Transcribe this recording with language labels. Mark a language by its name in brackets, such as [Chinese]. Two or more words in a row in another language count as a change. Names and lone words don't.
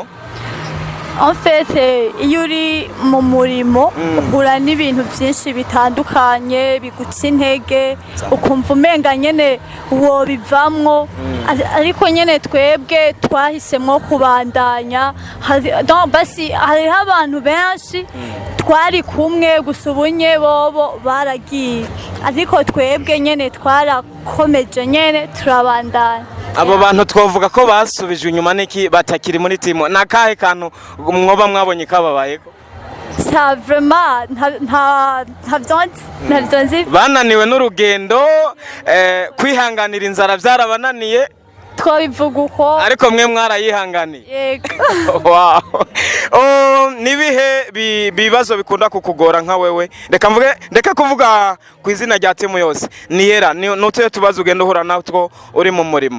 [French] En fait [Rundi] iyo uri mu murimo uhura n'ibintu byinshi bitandukanye bigutse intege ukumva umenga nyene uwo bivamwo ariko nyene twebwe twahisemo kubandanya donc basi hariho abantu benshi twari kumwe gusubunye bobo baragiye ariko twebwe nyene twarakomeje nyene turabandanya abo bantu twavuga ko basubije inyuma niki batakiri muri timo nakahe kantu mwoba mwabonye kababayeko [French] ça vraiment ntavyonzi [Rundi] bananiwe n'urugendo kwihanganira inzara byarabananiye twabivuga uko ariko mwe mwarayihanganiye yego wow nibihe bibazo bikunda kukugora nka wewe reka kuvuga ku izina rya timu yose niyera nutuye tubazo ugenda uhura natwo uri mu murimo